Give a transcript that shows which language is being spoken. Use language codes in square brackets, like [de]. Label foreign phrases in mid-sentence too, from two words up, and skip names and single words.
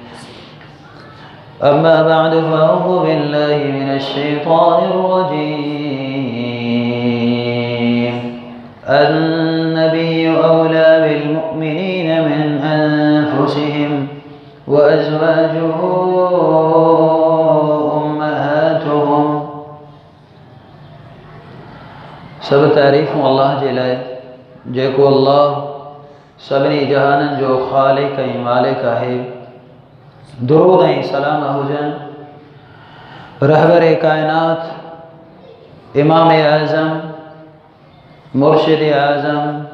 [ar] أما بعد فأعوذ بالله من الشيطان الرجيم. النبي أولى بالمؤمنين من أنفسهم وأزواجه أمهاتهم. [sd] सब तारीफ़ूं अल्लाह जे लाइ जेको अल्लाह सभिनी जहाननि जो ख़ालिक़ ऐं मालिक आहे। दुरूद ऐं सलाम हुजनि रहबर कायनात, इमाम आज़म, मुर्शिद आज़म,